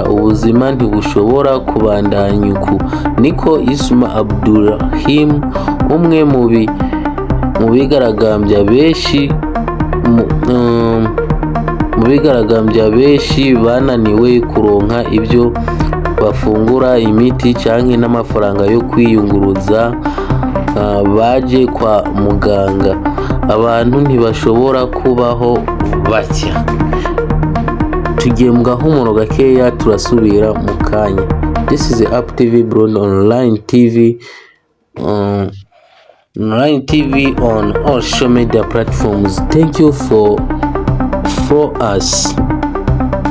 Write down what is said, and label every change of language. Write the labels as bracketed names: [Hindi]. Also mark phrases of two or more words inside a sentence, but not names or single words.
[Rundi] Ubuzima ntibushobora kubandanya uku, niko Isma Abdurrahim, umwe mu bigaragambya benshi bananiwe kuronka ibyo bafungura, imiti canke n'amafaranga yo kwiyunguruza, baje kwa muganga. Abantu ntibashobora kubaho batya. Tugiye mu gahumuro gakeya, turasubira mu kanya. [English] This is Up TV Burundi online TV on all social media platforms. Thank you for us.